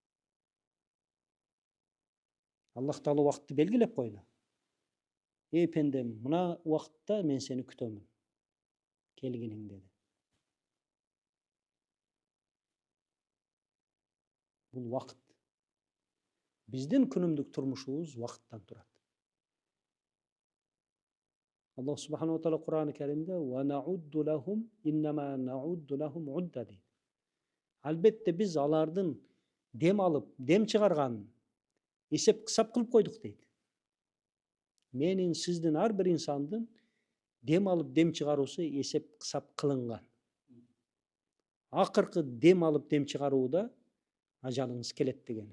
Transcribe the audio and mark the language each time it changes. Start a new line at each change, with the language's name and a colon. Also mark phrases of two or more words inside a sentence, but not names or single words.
Kyrgyz: Аллах Таала убакытты белгилеп койду. Эй пендем, мына убакытта мен сени күтөмүн. Келгиниң деди. Бул убакыт. Биздин күнүмдүк турмушубуз убакыттан турат.
Arabic: الله سبحانه وتعالى Кур'ан-ы Каримде "ونعد لهم إنما نعد لهم عدا" дейт.
Kyrgyz: Албетте биз алардын дем алып, дем чыгарганын эсеп кысап кылып койдук дейт. Менин сиздин ар бир инсандын дем алып, дем чыгаруусу эсеп кысап кылынган. Акыркы дем алып, дем чыгарууда ажалыңыз келет деген.